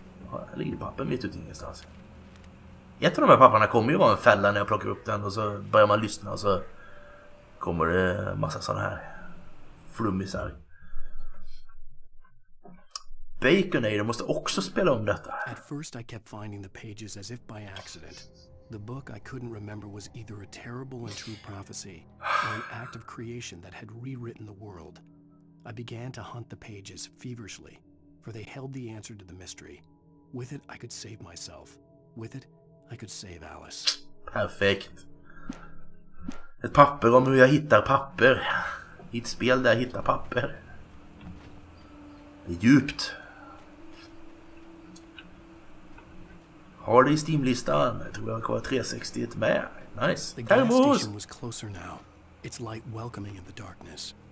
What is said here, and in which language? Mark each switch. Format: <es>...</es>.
<sv>Ja, här ligger pappen mitt ute ingenstans. Ett av de här papparna kommer ju vara en fälla när jag plockar upp den och så börjar man lyssna och så kommer det massa sådana här flummisar. Baconator måste också spela om detta.</sv> <en>At first I kept finding the pages as if by accident. The book I couldn't remember was either a terrible and true prophecy or an act of creation that had rewritten the world. I began to hunt the pages feverishly, for they held the answer to the mystery. With it I could save myself. With it I could save Alice.</en> <sv>Perfekt. Ett papper om hur jag hittar papper. I ett spel där jag hittar papper. Det är djupt. Har det i Steam-listan. Jag tror jag har kvar 360 med. Nice.</sv> <en>The gas station was closer now. its light welcoming in the darkness.</en>